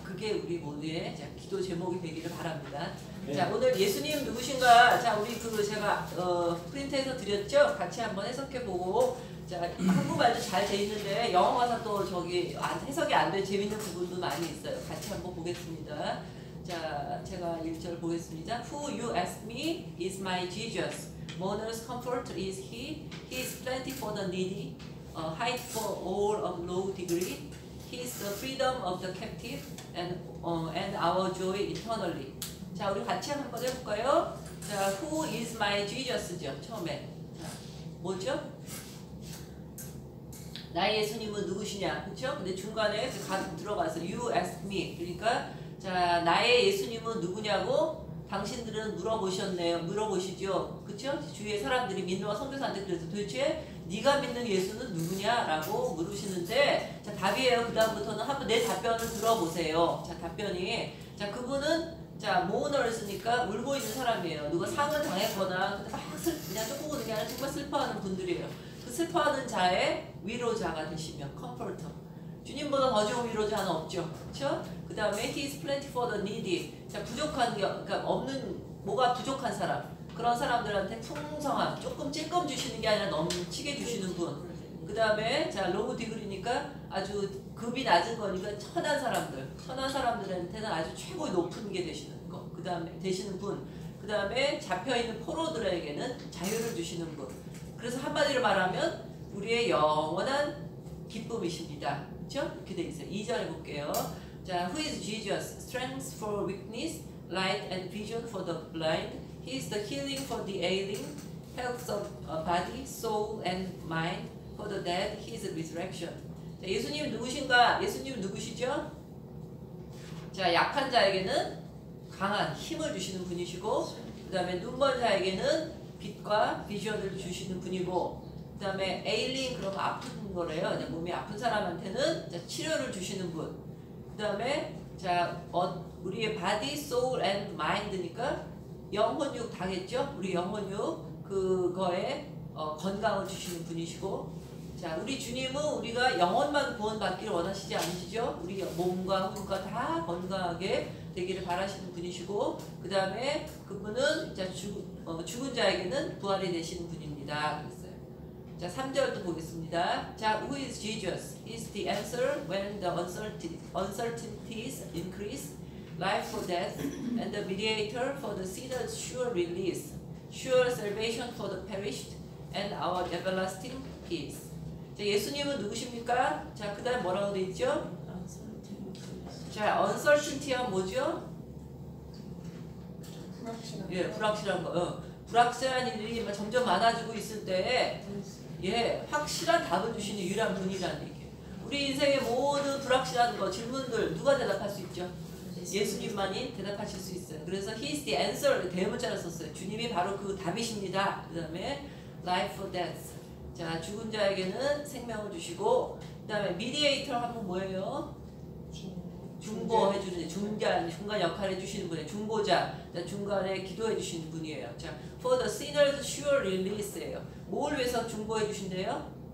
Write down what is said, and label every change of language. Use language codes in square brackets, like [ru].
[ko] 그게 우리 모두의 기도 제목이 되기를 바랍니다. 네. 자, 오늘 예수님 누구신가? 자, 우리 제가 프린트해서 드렸죠? 같이 한번 해석해보고, 자, 한국말도 잘 돼 있는데 영어 가사 또 해석이 안 돼 재밌는 부분도 많이 있어요. 같이 한번 보겠습니다. 자, 제가 1절 보겠습니다. [en] Who you ask me is my Jesus. Mourner's comfort is he. He is plenty for the needy. Height for all of low degree. He is the freedom of the captive and our joy eternally. [ko] 자, 우리 같이 한번 해볼까요? [en] 자, Who is my Jesus죠? [ko] 처음에. 자, 뭐죠? 나의 예수님은 누구시냐? 그쵸? 근데 중간에 들어가서 [en] You ask me. [ko] 그러니까 자, 나의 예수님은 누구냐고 당신들은 물어보시죠. 그쵸? 주위의 사람들이 민노와 선교사한테 그래서 도대체 네가 믿는 예수는 누구냐라고 물으시는데, 자, 답이에요. 그 다음부터는 한번 내 답변을 들어보세요. 자, 답변이, 자, 그분은 모urners 쓰니까 울고 있는 사람이에요. 누가 상을 당했거나 근데 막 그냥 조금 우는 게 아니라 정말 슬퍼하는 분들이에요. 그 슬퍼하는 자의 위로자가 되시면 컴포터. 주님보다 더 좋은 위로자는 없죠. 그렇죠? [en] 그 다음에 He is plenty for the needy. [ko] 자, 부족한 게, 그러니까 뭐가 부족한 사람, 그런 사람들한테 풍성함, 조금 찔끔 주시는 게 아니라 넘치게 주시는 분. 그 다음에 로우 디그리니까 아주 급이 낮은 거니까 천한 사람들한테는 아주 최고 높은 게 되시는 거. 그 다음에 되시는 분. 그 다음에 잡혀있는 포로들에게는 자유를 주시는 분. 그래서 한마디로 말하면 우리의 영원한 기쁨이십니다. 그렇죠? 이렇게 돼 있어요. 2절 해볼게요. 자, [en] Who is Jesus? Strength for weakness, light and vision for the blind. He is the healing for the ailing, health of body, soul, and mind. For the dead, He is resurrection. [ko] 자, 예수님 누구신가? 예수님 누구시죠? 자, 약한 자에게는 강한 힘을 주시는 분이시고, 그 다음에 눈먼 자에게는 빛과 비전을 주시는 분이고, 그 다음에 에일링 그러면 아픈 거래요. 몸이 아픈 사람한테는 자, 치료를 주시는 분. 그 다음에 자, 우리의 [en] body, soul, and mind [ko] 니까 영혼육 다겠죠? 우리 영혼육 그거에 건강을 주시는 분이시고, 자, 우리 주님은 우리가 영혼만 구원받기를 원하시지 않으시죠? 우리 몸과魂과 다 건강하게 되기를 바라시는 분이시고, 그 다음에 그분은 자, 죽은 자에게는 부활이 되시는 분입니다. 그랬어요. 자, 3절도 보겠습니다. 자, [en] who is Jesus? Is the answer when the uncertainties increase, life for death, and the mediator for the sinner's sure release, sure salvation for the perished, and our everlasting peace. [ko] 자, 예수님은 누구십니까? 자, 그 다음 뭐라고 되어 있죠? 자, uncertainty가 뭐죠? 예, 불확실한 거. 불확실한 일이 점점 많아지고 있을 때, 예, 확실한 답을 주시는 유일한 분이라는 얘기예요. 우리 인생의 모든 불확실한 거, 질문들 누가 대답할 수 있죠? 예수님만이 대답하실 수 있어요. [en] 그래서 He is the answer, [ko] 대문자를 썼어요. 주님이 바로 그 답이십니다. 그 다음에 [en] life for death. [ko] 자, 죽은 자에게는 생명을 주시고, 그 다음에 mediator 하면 뭐예요? 중보해주는, 중간 역할을 해주시는 분이에요. 중보자, 자, 중간에 기도해주시는 분이에요. [en] 자, for the sinner's sure release예요. [ko] 뭘 위해서 중보해주신대요?